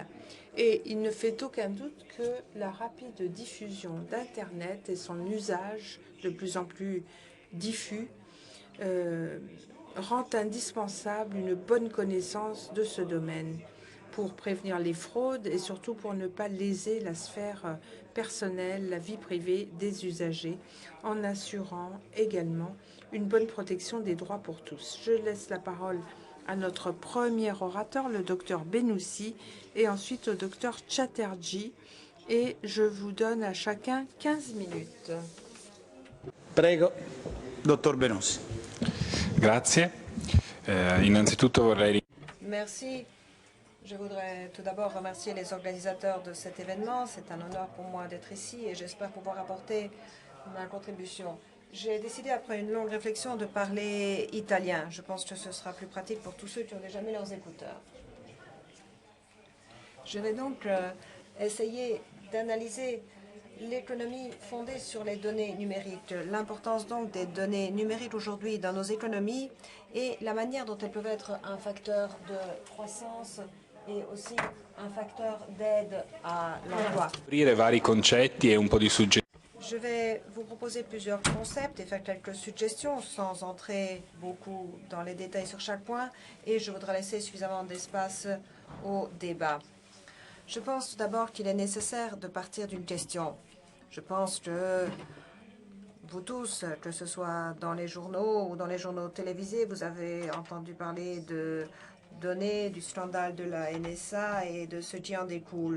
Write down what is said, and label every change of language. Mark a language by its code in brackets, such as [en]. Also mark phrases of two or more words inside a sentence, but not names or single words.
[fr] Et il ne fait aucun doute que la rapide diffusion d'Internet et son usage de plus en plus diffus rend indispensable une bonne connaissance de ce domaine pour prévenir les fraudes et surtout pour ne pas léser la sphère personnelle, la vie privée des usagers, en assurant également une bonne protection des droits pour tous. Je laisse la parole à notre premier orateur, le docteur Benoussi, et ensuite au docteur Chatterjee, et je vous donne à chacun 15 minutes. [it] Prego, dottor Benoussi. Grazie. Innanzitutto vorrei... [fr] Merci. Je voudrais tout d'abord remercier les organisateurs de cet événement. C'est un honneur pour moi d'être ici et j'espère pouvoir apporter ma contribution. J'ai décidé, après une longue réflexion, de parler italien. Je pense que ce sera plus pratique pour tous ceux qui ont déjà mis leurs écouteurs. Je vais donc essayer d'analyser l'économie fondée sur les données numériques, l'importance donc des données numériques aujourd'hui dans nos économies et la manière dont elles peuvent être un facteur de croissance et aussi un facteur d'aide à l'emploi. [it] vari concetti e un po' di suggerimenti. [fr] Je vais vous proposer plusieurs concepts et faire quelques suggestions sans entrer beaucoup dans les détails sur chaque point et je voudrais laisser suffisamment d'espace au débat. Je pense tout d'abord qu'il est nécessaire de partir d'une question. Je pense que vous tous, que ce soit dans les journaux ou dans les journaux télévisés, vous avez entendu parler de données, du scandale de la NSA et de ce qui en découle.